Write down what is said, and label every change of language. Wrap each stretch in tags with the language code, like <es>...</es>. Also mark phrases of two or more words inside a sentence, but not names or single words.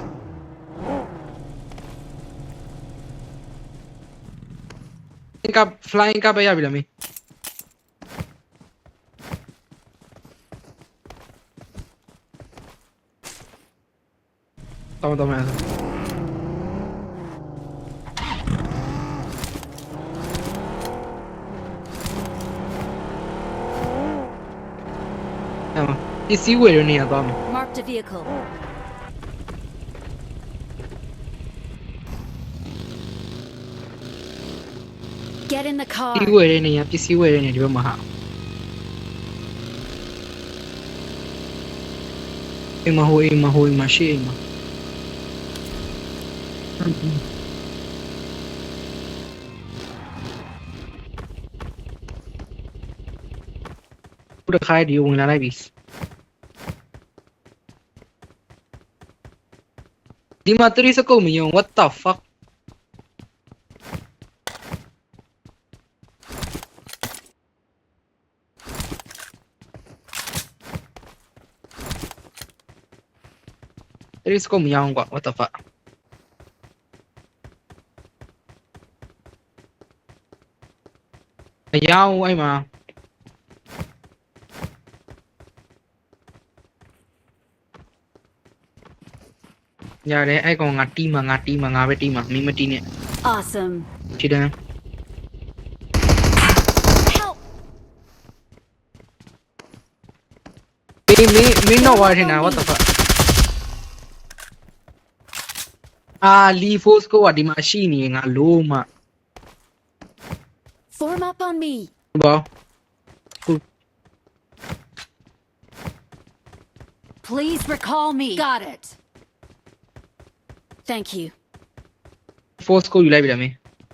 <my>flying ကပဲရပြီလားမင်းတော်မယ်ပစ္စည်းဝယ်ရနေရသွားမယ်</my> <en>Marked a vehicle. Get in the</en> <my>ပ</my> <en>car.</en> <my>စ္စည်းဝယ်ရနေရပစ္စည်းဝယ်ရနေဒီဘက်မှာဟာအိမ်မဟိုရှေ့အိမ်မှာဘုရားခိုင်ဒီဝင်လာလိုက်ပြီဒီမှာ30စကုတ်မယုံ</my> <en>what the fuck</en> <my>30စကုတ်မယုံကွာ</my> <en>what the fuck</en> <my>မယုံအဲ့မှာရတယ်အဲ့ကောင်ငါတီးမှာငါပဲတီးမှာမင်းမတီးနဲ့</my> <en>Awesome.</en> <my>ခြေတန်း</my> <en>Help!</en> <my>မင်းတော့ဝါထင်တာ</my> <en>what the fuck</en> <my>လီဖိုးစကိုကဒီမှာရှိနေငါလို့မှ</my> <en>Form up on me.</en> <my>ဘော</my> <en>Please recall me. Got it. Thank you.</en> <my>force ကိုယူလိုက်ပြီလားမင်း</my>